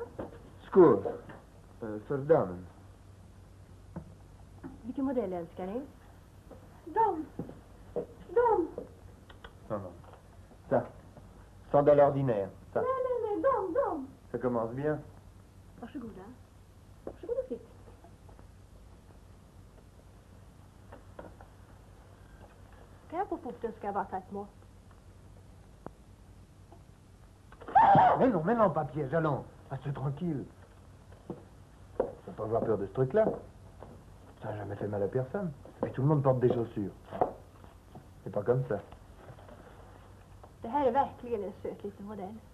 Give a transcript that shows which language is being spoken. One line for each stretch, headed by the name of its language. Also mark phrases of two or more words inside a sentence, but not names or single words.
Swedish: Skor. För damen. Vilken modell älskar ni? De.
French: Non, non. Ça. Sandales ordinaires. Ça.
Swedish: Nej, de.
French: Ça commence bien.
Swedish: Varsågoda. Varsågod och sitt. Kan jag på foten ska jag bara ta ett mått.
French: Mais non, pas piège, allons. Reste tranquille. Faut pas avoir peur de ce truc-là. Ça n'a jamais fait mal à personne. Mais tout le monde porte des chaussures. C'est pas comme ça.
Swedish: Det här är verkligen en söt liten modell.